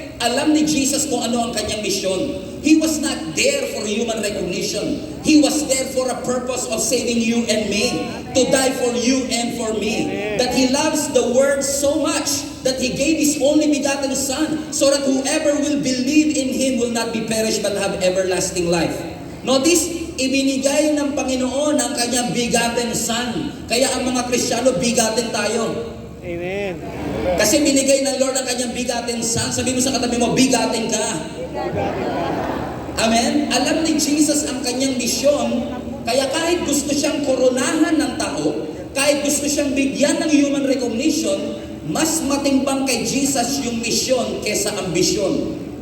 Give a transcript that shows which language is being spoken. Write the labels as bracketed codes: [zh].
[tl] Alam ni Jesus kung ano ang kanyang misyon. [en] He was not there for human recognition. He was there for a purpose of saving you and me. To die for you and for me. That He loves the world so much that He gave His only begotten Son, so that whoever will believe in Him will not be perished but have everlasting life. [tl] Notice, ibinigay ng Panginoon ang kanyang begotten Son. Kaya ang mga Kristiyano, bigatin tayo. Amen. Kasi binigay ng Lord ang kanyang bigatin Son. Sabi mo sa katabi mo, bigatin ka. Amen? Alam ni Jesus ang kanyang misyon, kaya kahit gusto siyang koronahan ng tao, kahit gusto siyang bigyan ng human recognition, mas matimbang kay Jesus yung misyon kesa ambisyon.